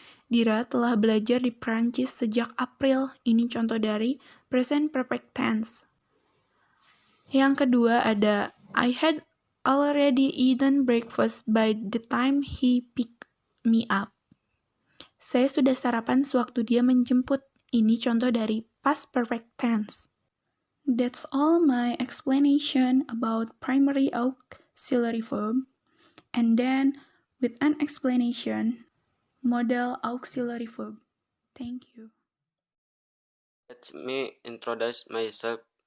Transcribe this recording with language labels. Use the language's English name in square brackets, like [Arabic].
[Indonesian] Dira telah belajar di Prancis sejak April. Ini contoh dari [English] present perfect tense. [Indonesian] Yang kedua ada [English] I had already eaten breakfast by the time he picked me up. [Indonesian] Saya sudah sarapan sewaktu dia menjemput. Ini contoh dari [English] past perfect tense. That's all my explanation about primary auxiliary verb. And then with an explanation, modal auxiliary verb. Thank you. Let me introduce myself.